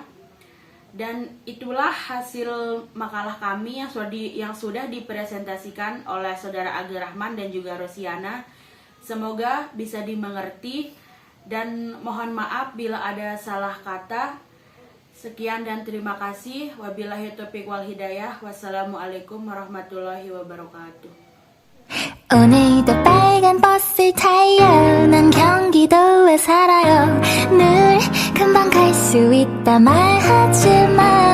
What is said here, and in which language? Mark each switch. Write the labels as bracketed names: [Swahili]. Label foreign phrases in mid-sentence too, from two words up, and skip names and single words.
[Indonesian] Dan itulah hasil makalah kami yang sudah dipresentasikan oleh Saudara Agi Rahman dan juga Rosiana. Semoga bisa dimengerti dan mohon maaf bila ada salah kata. Sekian dan terima kasih. [Arabic] وبالله التوفيق والهداية. والسلام عليكم ورحمة الله وبركاته. [Korean] 오늘도 빨간 버스 타요. 난 경기도에 살아요. 늘 금방 갈 수 있다 말하지만